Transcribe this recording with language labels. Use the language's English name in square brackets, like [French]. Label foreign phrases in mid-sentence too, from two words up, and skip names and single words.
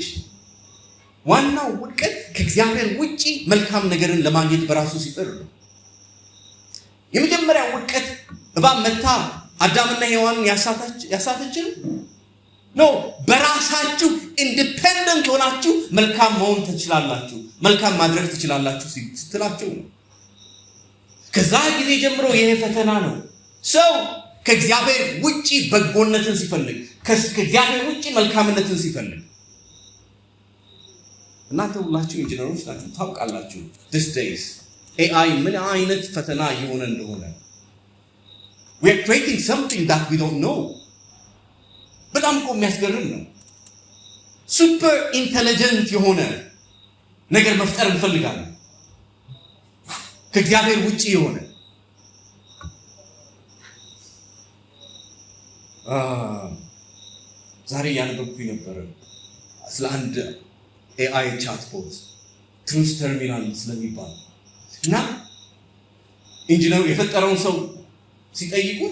[Amharic] ዋናው ውድቀት ከእግዚአብሔር ውጪ መልካም ነገርን ለማግኘት በራሱ ሲጥር ነው። የመጀመሪያው ውድቀት እባብ መታ አዳምና ሔዋንን ያሳተችን ነው። በራሳችሁ ኢንዲፔንደንት ሆናችሁ መልካም መሆን ትችላላችሁ፣ መልካም ማድረግ ትችላላችሁ ስትላቸው ነው። ከዛ ጊዜ ጀምሮ ይሄ ፈተና ነው። ሰው ከእግዚአብሔር ውጪ በጎነትን ሲፈልግ፣ ከእግዚአብሔር ውጪ መልካምነትን ሲፈልግ። እናንተ ሁላችሁ ኢንጂነሮች ናችሁ፣ ታውቃላችሁ [English] these days AI [Amharic] ምን አይነት ፈተና እየሆነ እንደሆነ። [English] we are creating something that we don't know። [Amharic] በጣም እኮ የሚያስገርም ነው። [English] super intelligent [Amharic] የሆነ ነገር መፍጠር እንፈልጋለን ከእግዚአብሔር ውጪ የሆነ። ዛሬ ያነበብኩኝ ነበር ስለ አንድ [English] AI chatbot [Amharic] ትሩዝ ተርሚናል ስለሚባል እና ኢንጂነሩ የፈጠረውን ሰው ሲጠይቁት